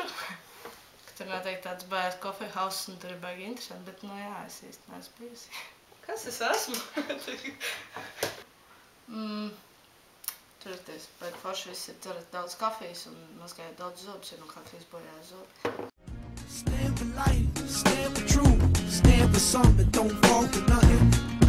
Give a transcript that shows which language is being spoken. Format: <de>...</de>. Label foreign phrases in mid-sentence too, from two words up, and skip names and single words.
<lv>Tur noteikti tāds bērns</lv> <en>coffee house,</en> <lv>un tur ir baigi interesanti, bet, jā, es īsti neesmu bijusi. Kas es esmu? Tur ir ties, baigi forši visi dzerat daudz kafijas un mazgājat daudz zobus, jo no kafijas bojājas zobi.</lv> <en>Stand for life, stand for truth, stand for something, don't fall for nothing.</en>